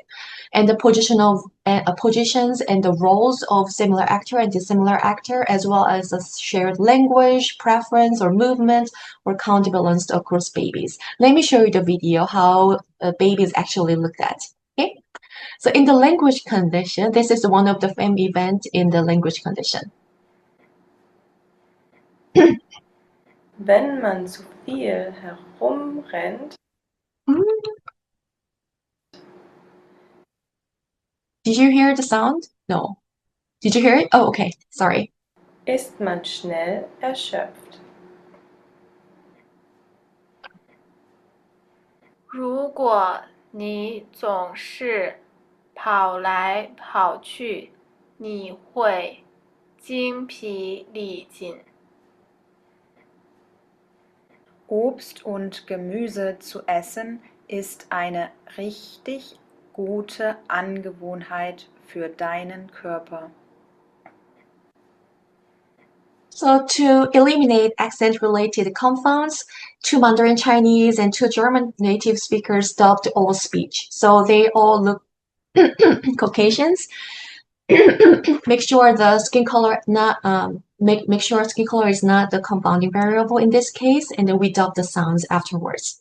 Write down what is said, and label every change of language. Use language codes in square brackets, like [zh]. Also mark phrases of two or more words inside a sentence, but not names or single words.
[en] And the positions and the roles of similar actor and dissimilar actor, as well as the shared language, preference, or movement, were counterbalanced across babies. Let me show you the video how babies actually looked at. Okay? So in the language condition, this is one of the famous events in the language condition. [de] Wenn man zu viel herumrennt, [en] Did you hear the sound? No. Did you hear it? Oh, okay. Sorry. [de] ist man schnell erschöpft. [zh] 如果你总是跑来跑去，你会精疲力尽。 [de] Obst und Gemüse zu essen ist eine richtig gute Angewohnheit für deinen Körper. [en] So to eliminate accent-related confounds, 2 Mandarin Chinese and 2 German native speakers stopped all speech. So they all look Caucasians. Make sure the skin color make sure skin color is not the confounding variable in this case, and then we dub the sounds afterwards.